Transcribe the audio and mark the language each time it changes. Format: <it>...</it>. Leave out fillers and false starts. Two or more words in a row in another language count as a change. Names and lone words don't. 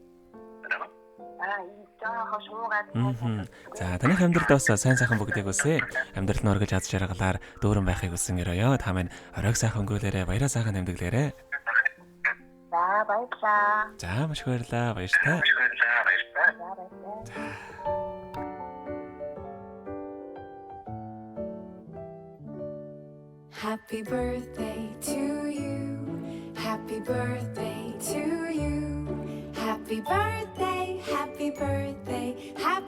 <mn>За танах амьдралд бас сайн сайхан бүгдийг хүсээ амьдрал нь өргөж аз жаргалаар дүүрэн байхыг хүсэн өрөөё. Та минь оройг сайхан өнгөрүүлээрэ, баяраа сайхан тэмдэглээрэ. За баярлалаа. За маш их баярлалаа. Баярлалаа.</mn> <en>Happy birthday to you. Happy birthday to you. Happy birthday, happy birthday,</en>